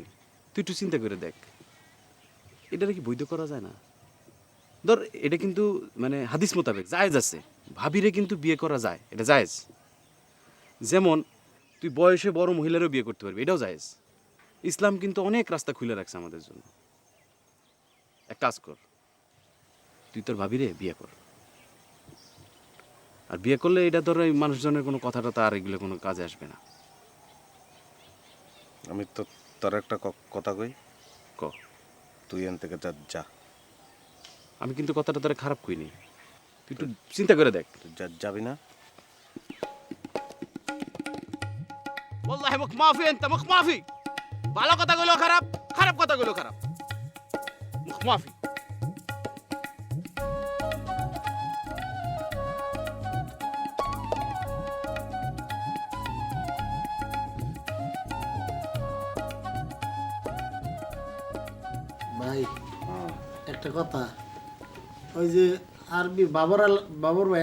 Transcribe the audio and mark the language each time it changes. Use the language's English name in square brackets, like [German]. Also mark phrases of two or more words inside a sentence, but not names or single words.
[Bangla] তুই একটু চিন্তা করে দেখ এটা কি বৈধ করা যায় না ধর এটা কিন্তু মানে হাদিস মোতাবেক জায়েজ আছে ভাবিরে কিন্তু বিয়ে করা যায় এটা জায়েজ যেমন তুই বয়সে বড় মহিলারও বিয়ে করতে পারবি এটাও জায়েজ ইসলাম কিন্তু অনেক রাস্তা খুলে রাখছে আমাদের জন্য এক কাজ কর তুই তোর ভাবিরে বিয়ে কর আর বিয়ে করলে এটা ধর এই মানুষজনের কোনো কথাটা তার এগুলো কোনো কাজে আসবে না আমি তো তোর একটা কথা কই ক তুই এখান থেকে যা আমি কিন্তু কথাটা তোরা খারাপ কইনি তুই একটু চিন্তা করে দেখ যাবি না [Arabic] والله مخ مافي انت مخ مافي [Bangla] ভালো কথা কইলো খারাপ খারাপ কথা কইলো খারাপ [Arabic] مخ مافي [Bangla] ভাই একটা কথা ওই যে আরবি বাবর ভাই